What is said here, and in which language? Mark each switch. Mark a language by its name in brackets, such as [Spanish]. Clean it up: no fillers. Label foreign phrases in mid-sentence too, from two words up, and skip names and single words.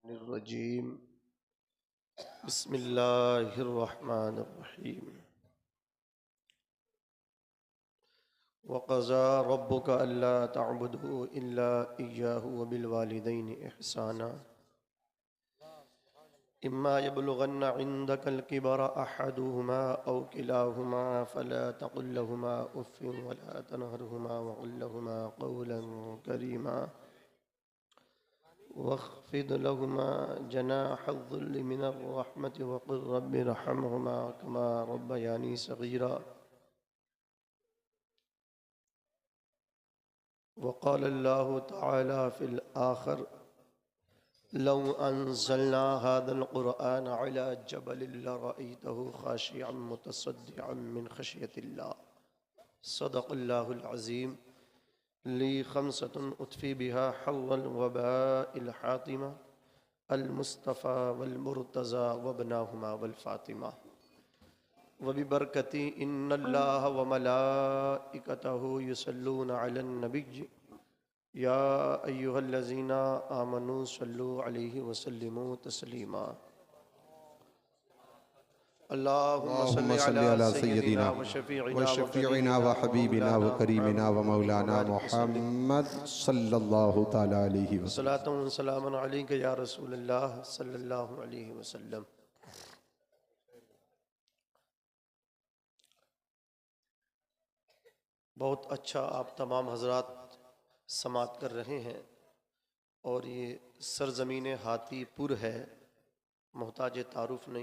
[Arabic] رجيم بسم الله الرحمن الرحيم وقضى ربك ألا تعبدوا إلا إياه وبالوالدين إحسانا إما يبلغن عندك الكبر أحدهما أو كلاهما فلا تقل لهما أف ولا تنهرهما وقل لهما قولا كريما واخفض لهما جناح الذل من الرحمة وقل رب ارحمهما كما ربياني صغيرا وقال الله تعالى في الآخر لو أنزلنا هذا القرآن على جبل لرأيته خاشعا متصدعا من خشية الله صدق الله العظيم لي خمسة أطفي بها حول الوباء الحاطمة المصطفى والمرتضى وابناهما والفاطمة وببركة إن الله وملائكته يصلون على النبي يا أيها الذين آمنوا صلوا عليه وسلموا تسليما اللهم صل على سيدنا و شفيعنا وحبيبنا وكريمنا ومولانا محمد صلى الله تعالى عليه وسلم. صلاة وسلام عليك يا رسول الله صلى الله عليه وسلم. [Urdu] بہت اچھا آپ تمام حضرات سماعت کر رہے ہیں اور یہ سرزمین ہاتھی پور ہے، محتاج تعارف نہیں.